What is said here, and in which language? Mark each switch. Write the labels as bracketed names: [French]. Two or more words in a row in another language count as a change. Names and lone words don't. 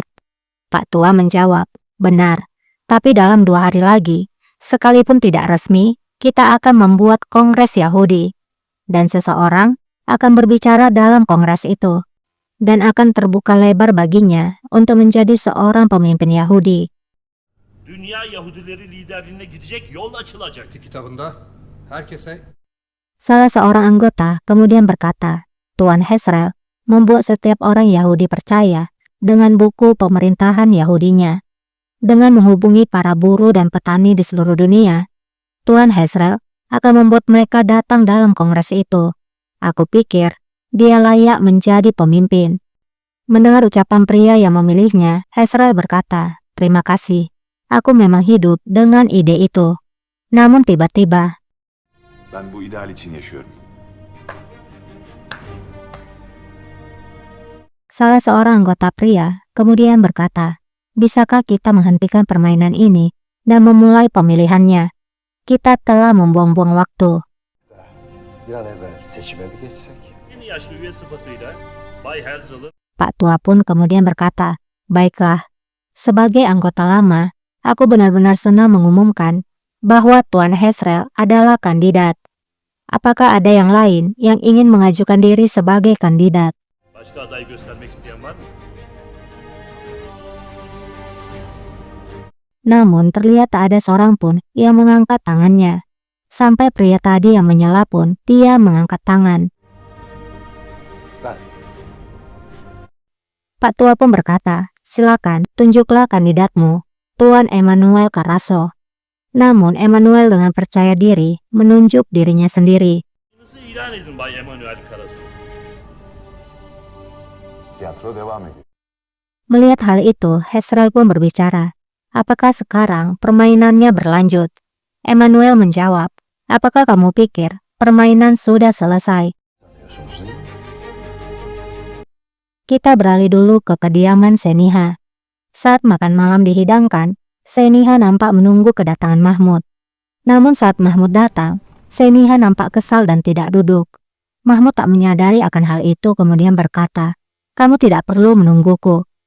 [Indonesian] Pak Tua menjawab, "Benar, tapi dalam 2 hari lagi, sekalipun tidak resmi, kita akan membuat Kongres Yahudi. Dan seseorang akan berbicara dalam Kongres itu, dan akan terbuka lebar baginya untuk menjadi seorang pemimpin Yahudi." [Turkish] Dünya Yahudileri liderliğine gidecek yol açılacak. Kitabında herkese [Indonesian] Salah seorang anggota kemudian berkata, Tuan Hezrel membuat setiap orang Yahudi percaya dengan buku pemerintahan Yahudinya. Dengan menghubungi para buruh dan petani di seluruh dunia, Tuan Hezrel akan membuat mereka datang dalam kongres itu. Aku pikir dia layak menjadi pemimpin. Mendengar ucapan pria yang memilihnya, Hezrel berkata, "Terima kasih. Aku memang hidup dengan ide itu." Namun tiba-tiba, [Turkish] Ben bu ideal için yaşıyorum. [Indonesian] salah seorang anggota pria kemudian berkata, "Bisakah kita menghentikan permainan ini dan memulai pemilihannya? Kita telah membuang-buang waktu." [Turkish] Bir an evvel seçime mi geçsek? En yaşlı üye sıfatıyla Bay Herzl'ı [Indonesian] Pak Tua pun kemudian berkata, "Baiklah, sebagai anggota lama, aku benar-benar senang mengumumkan bahwa Tuan Hezrel adalah kandidat. Apakah ada yang lain yang ingin mengajukan diri sebagai kandidat?" [Turkish] başka aday göstermek isteyen var mı? [Indonesian] Namun terlihat tak ada seorang pun yang mengangkat tangannya. Sampai pria tadi yang menyela pun dia mengangkat tangan. [Turkish] Ben. [Indonesian] Pak Tua pun berkata, "Silakan, tunjuklah kandidatmu, Tuan Emmanuel Carasso." Namun Emmanuel dengan percaya diri menunjuk dirinya sendiri. [Turkish] Adınızı ilan edin Bay Emanuel Karasu. Tiyatro devam ediyor. [Indonesian] Melihat hal itu, Hezrel pun berbicara, "Apakah sekarang permainannya berlanjut?" Emmanuel menjawab, "Apakah kamu pikir permainan sudah selesai?" [Turkish] Sanıyorsunuz değil mi? [Indonesian] Kita beralih dulu ke kediaman Seniha. Saat makan malam dihidangkan, Seniha nampak menunggu kedatangan Mahmud. Namun saat Mahmud datang, Seniha nampak kesal dan tidak duduk. Mahmud tak menyadari akan hal itu kemudian berkata, "Kamu tidak perlu menungguku.